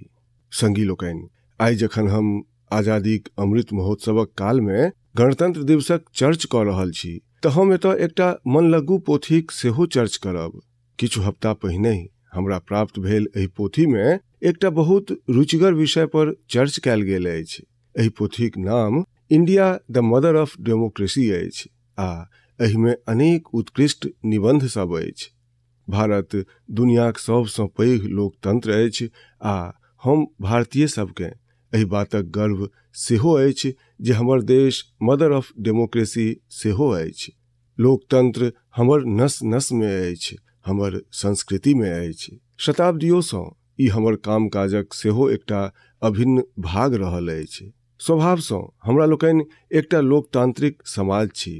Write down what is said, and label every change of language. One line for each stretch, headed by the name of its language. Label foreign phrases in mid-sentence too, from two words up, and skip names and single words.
Maithili: संगी लोकनि, आइ जखन हम आजादीक अमृत महोत्सवक काल में गणतंत्र दिवसक चर्च कऽ रहल छी तऽ हम एतऽ एकटा मनलगू पोथीक सेहो चर्च करब। किछु हफ्ता पहिने हमरा प्राप्त भेल एहि पोथी में एकटा बहुत रुचिगर विषय पर चर्च कयल गेल अछि। एहि पोथीक नाम इंडिया द मदर ऑफ डेमोक्रेसी अछि आ एहि में अनेक उत्कृष्ट निबंध सब अछि। भारत दुनियाक सबसँ पैघ लोकतंत्र अछि आ हम भारतीय सबके एहि बातक गर्व सेहो अछि जे हमर देश
English: mother of democracy
Maithili: सेहो अछि। लोकतंत्र हमर नस नस में अछि, हमर संस्कृति में अछि। शताब्दियों सँ ई हमर काम काजक सेहो एकटा अभिन्न भाग रहल अछि। स्वभाव सँ हमरा लोकनि एकटा लोकतांत्रिक समाज छी।